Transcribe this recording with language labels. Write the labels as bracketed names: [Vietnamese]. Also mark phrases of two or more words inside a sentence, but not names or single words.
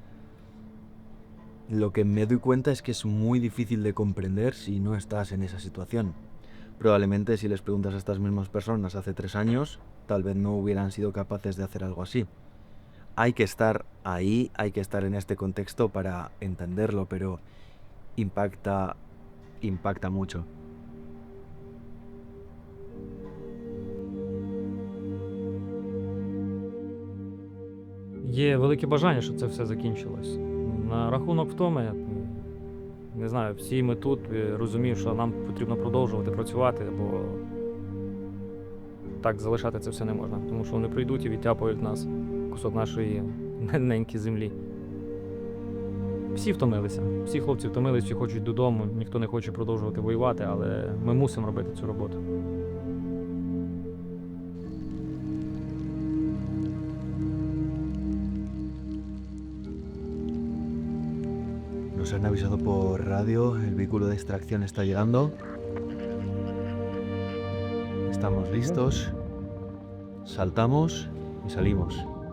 [Spanish] Lo que me doy cuenta es que es muy difícil de comprender si no estás en esa situación. Probablemente si les preguntas a estas mismas personas hace 3 años, tal vez no hubieran sido capaces de hacer algo así. Hay que estar ahí, hay que estar en este contexto para entenderlo, pero impacta mucho. [Ukrainian] Є велике бажання, щоб це все закінчилось. На рахунок втоми, не знаю, всі ми тут розуміємо, що нам потрібно продовжувати працювати, бо так залишати це все не можна. Тому що вони прийдуть і відтяпають нас, кусок нашої неньки землі. Всі втомилися, всі хлопці втомились, всі хочуть додому, ніхто не хоче продовжувати воювати, але ми мусимо робити цю роботу. [Spanish] Nos han avisado por radio, el vehículo de extracción está llegando. Estamos listos, saltamos y salimos.